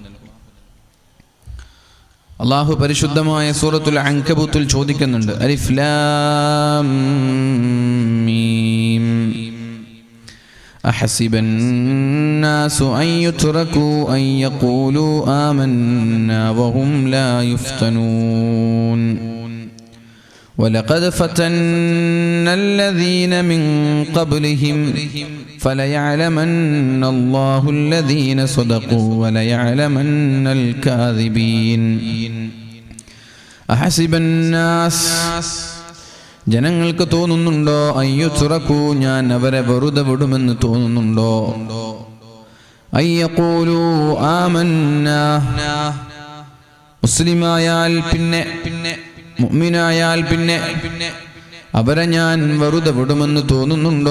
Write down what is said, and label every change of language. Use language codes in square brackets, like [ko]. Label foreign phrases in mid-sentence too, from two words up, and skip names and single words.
[ml] അല്ലാഹു പരിശുദ്ധമായ സൂറത്തുൽ അൻകബൂത്തിൽ ചോദിക്കുന്നുണ്ട്, [ar] ألف لام ميم أحسب الناس أن يتركوا أن يقولوا آمنا وهم لا يفتنون ولقد فتنا الذين من قبلهم فليعلمن الله الذين صدقوا وليعلمن الكاذبين أحسب الناس, [ml] ജനങ്ങൾക്ക് തോന്നുന്നുണ്ടോ അയ്യുതുറക്കൂ, ഞാൻ അവരെ വെറുതെ വിടുമെന്ന് തോന്നുന്നുണ്ടോ? [ar] أن يقولوا آمنا, [ml] മുസ്ലിമായാൽ പിന്നെ മുഅ്മിനായാൽ പിന്നെ അവരെ ഞാൻ വെറുതെ വിടുമെന്ന് തോന്നുന്നുണ്ടോ?